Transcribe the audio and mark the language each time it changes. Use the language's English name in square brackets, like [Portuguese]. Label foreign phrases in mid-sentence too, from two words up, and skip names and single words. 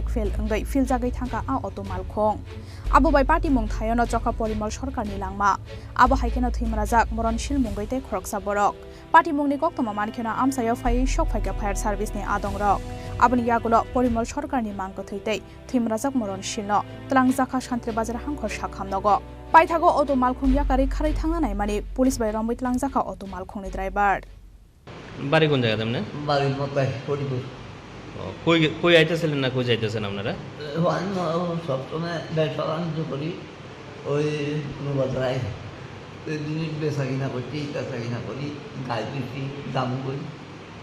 [Kok Borok] फेल अंगै फिल जागै थांका आ अटो मालखुं आबो बाय पार्टी मुंग थायोनो चखा परिमल सरकारनि लांमा आबो हाइकेनो थैमरा जाक मरणशील मुंगैते खरकसा बरक पार्टी मुंगनि कक्तमा मानखेनो आमसायो फायै सकफाइका फायर सार्भिसनि आदं रक आबनि यागलो परिमल सरकारनि मांगो थैतै थैमरा जाक मरणशीलनो तलांजाखा शान्ति बाजार हांखर साखामनगो पाइथागो अटो मालखुं याकारि खारै थांना नायमानि पुलिस बाय रंबै तलांजाखा अटो मालखुंनि ड्राइभार [Bangla] বাড়ি কোন জায়গা তেমনে? বাড়ির মতাই হরিপুর। কই কই আইতেছিলেন না কই যাইতেছেন আপনারা? সবসময় ব্যবসা বাণিজ্য করি, ওই বাজারায় জিনিস বেচা কিনা করছি, বেচা কিনা করি, গাছ দিচ্ছি, দাম করি।